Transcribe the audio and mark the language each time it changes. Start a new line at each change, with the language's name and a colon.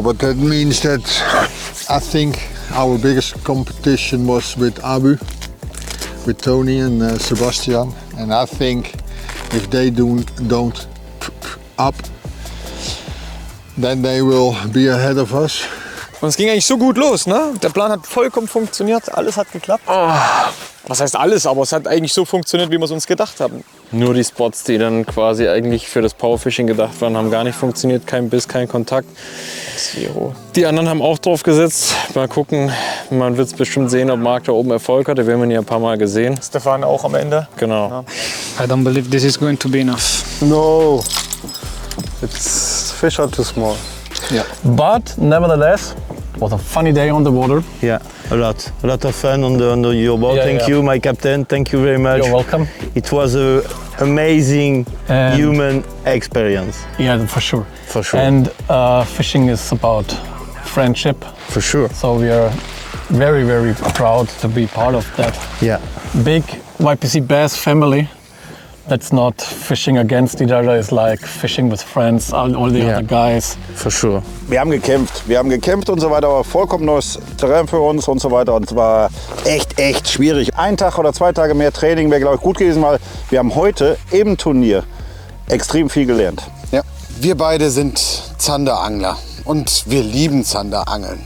English: But that means that I think our biggest competition was with Abu, with Tony and Sebastian. And I think if they don't up, then they will be ahead of us.
German: Und es ging eigentlich so gut los, ne? Der Plan hat vollkommen funktioniert, alles hat geklappt. Was heißt alles, aber es hat eigentlich so funktioniert, wie wir es uns gedacht haben. Nur die Spots, die dann quasi eigentlich für das Powerfishing gedacht waren, haben gar nicht funktioniert. Kein Biss, kein Kontakt. Zero. Die anderen haben auch drauf gesetzt. Mal gucken, man wird es bestimmt sehen, ob Marc da oben Erfolg hatte. Wir haben ihn ja ein paar Mal gesehen. Stefan auch am Ende. Genau.
English: I don't believe this is going to be enough. No, fish are too small. Yeah. But nevertheless, it was a funny day on the water. Yeah, a lot of fun on your boat. Yeah, Thank you, my captain. Thank you very much. You're welcome. It was a amazing human experience. Yeah, for sure. For sure. And fishing is about friendship. For sure. So we are very, very proud to be part of that. Yeah. Big YPC Bass family. That's not fishing against each other. It's like fishing with friends, all the other guys. For sure.
German: Wir haben gekämpft und so weiter, aber vollkommen neues Terrain für uns und so weiter. Und es war echt schwierig. Ein Tag oder 2 Tage mehr Training wäre, glaube ich, gut gewesen, weil wir haben heute im Turnier extrem viel gelernt. Ja, wir beide sind Zanderangler. Und wir lieben Zanderangeln.